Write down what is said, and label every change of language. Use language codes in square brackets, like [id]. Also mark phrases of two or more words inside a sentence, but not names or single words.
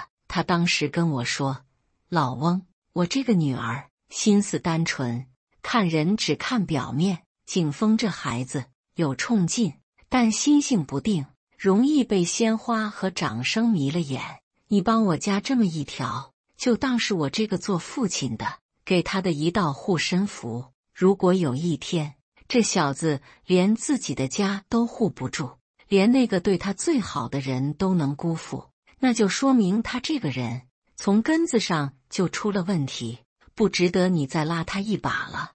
[zh] 他當時跟我說，老翁，我這個女兒心思單純，看人只看表面。景峰這孩子有衝勁，但心性不定，容易被鮮花和掌聲迷了眼。你幫我加這麼一條，就當是我這個做父親的給他的一道護身符。如果有一天這小子連自己的家都護不住，連那個對他最好的人都能辜負，那就說明他這個人從根子上就出了問題，不值得你再拉他一把了。